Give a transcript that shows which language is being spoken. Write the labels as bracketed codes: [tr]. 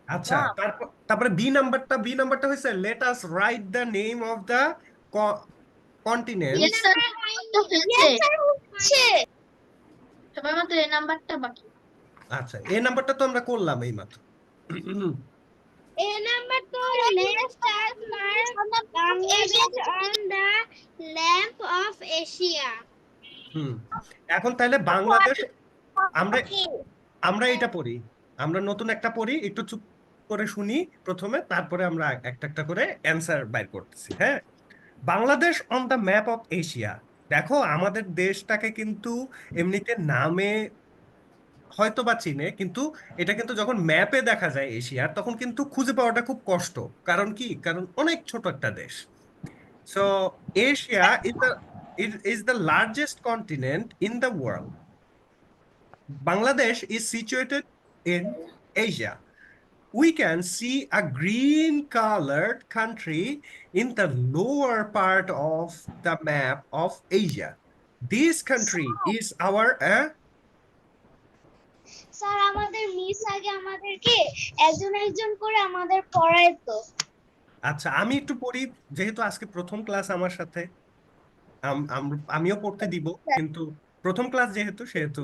[bn] আচ্ছা, তারপরে বি নাম্বারটা হয়েছে [en] Let us write the name of the continent. Yes, sir. [bn] তো হয়েছে। সবাই মাত্র এই নাম্বারটা বাকি। আচ্ছা, এই নাম্বারটা তো আমরা করলাম এই মাত্র। [en] A number to let's start mark Bangladesh on the lamp of Asia. [bn] হুম, এখন তাহলে বাংলাদেশ, আমরা এটা পড়ি, আমরা নতুন একটা পড়ি, একটু চুপ করে শুনি প্রথমে, তারপরে আমরা একটা একটা করে অ্যান্সার বাইর করতেছি। হ্যাঁ, Bangladesh [en] On the map of Asia. [bn] দেখো আমাদের দেশটাকে কিন্তু এমনিতে নামে হয়তো বা চিনে, কিন্তু এটা কিন্তু যখন ম্যাপে দেখা যায় এশিয়ার, তখন কিন্তু খুঁজে পাওয়াটা খুব কষ্ট। কারণ কি? কারণ অনেক ছোট একটা দেশ। [en] So Asia is the largest continent in the world. Bangladesh is situated in Asia. We can see a green colored country in the lower part of the map of Asia. This country is our [bn] sir আমাদের miss আগে আমাদেরকে একজন একজন করে আমাদের পড়াইতো আচ্ছা, আমি একটু পড়ি, যেহেতু আজকে প্রথম ক্লাস আমার সাথে, আমিও পড়তে দিব, কিন্তু প্রথম ক্লাস যেহেতু সেহেতু